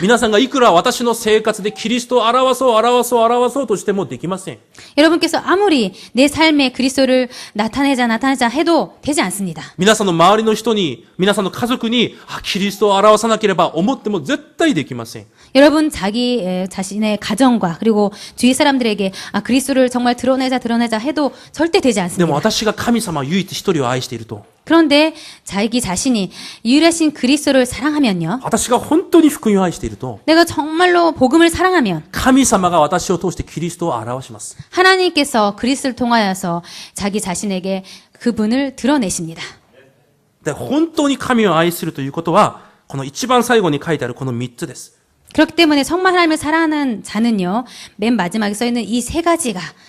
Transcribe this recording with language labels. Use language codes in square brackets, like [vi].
[ja] 皆さんがいくら私の生活でキリストを表そうとしてもできません。 [ko] 여러분께서 아무리 내 삶에 그리스도를 나타내자 해도 되지 않습니다. [ja] 皆さんの周りの人に、皆さんの家族に、キリストを表さなければ思っても絶対できません。 [ko] 여러분 자신의 가정과 그리고 주위 사람들에게 그리스도를 정말 드러내자 해도 절대 되지 [ja] でも私が神様唯一一人を愛していると、 [ko] 그런데 자기 자신이 유일하신 그리스도를 사랑하면요. [ja] 私が本当に福音を愛していると、 [ko] 내가 정말로 복음을 사랑하면 [ja] 神様が私を通してキリストを表します。 [ko] 하나님께서 그리스도를 통하여서 자기 자신에게 그분을 드러내십니다. [ja] で、本当に神を愛するということは、この一番最後に書いてあるこの3つです。 [ko] 그렇기 때문에 정말 하나님을 사랑하는 자는요. 맨 마지막에 써 있는 이 세 가지입니다.